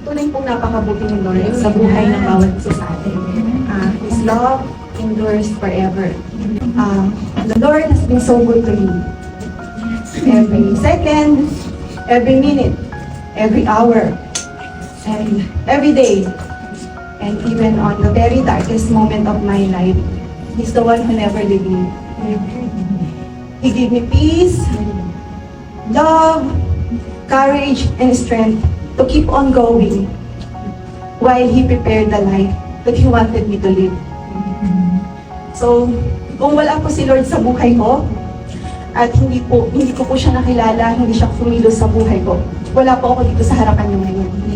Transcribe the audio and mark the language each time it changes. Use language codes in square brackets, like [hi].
[tl] Tunay pong napakabuti ni Lord sa buhay ng bawat isa sa atin. [en] His love endures forever. The Lord has been so good to me. Every second, every minute, every hour, and every day, and even on the very darkest moment of my life, He's the one who never leave me. He gave me peace, love, courage, and strength to keep on going while He prepared the life that He wanted me to live. [tl] So, kung wala po si Lord sa buhay ko, at hindi ko po siya nakilala, hindi siya kumilos sa buhay ko, wala po ako dito sa harapan niyo ngayon.